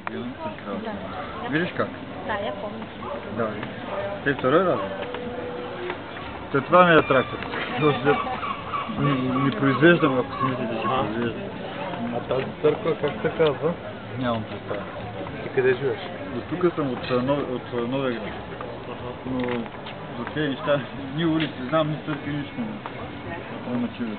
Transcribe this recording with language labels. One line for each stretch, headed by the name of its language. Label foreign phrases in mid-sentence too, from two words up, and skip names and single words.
Russian: Да. Видишь как? Да, я помню.
Bulgarian: Да.
Russian: Ты второй раз?
Bulgarian: Ты това ми е трактор. Не произвеждам, ако си мислите, че произвеждам. А тази църква как се казва? Нямам представа. Ти къде живееш? От тук съм от Новия град. Но за тези неща, ни улици, знам, ни църкви, нищо не ме чуят.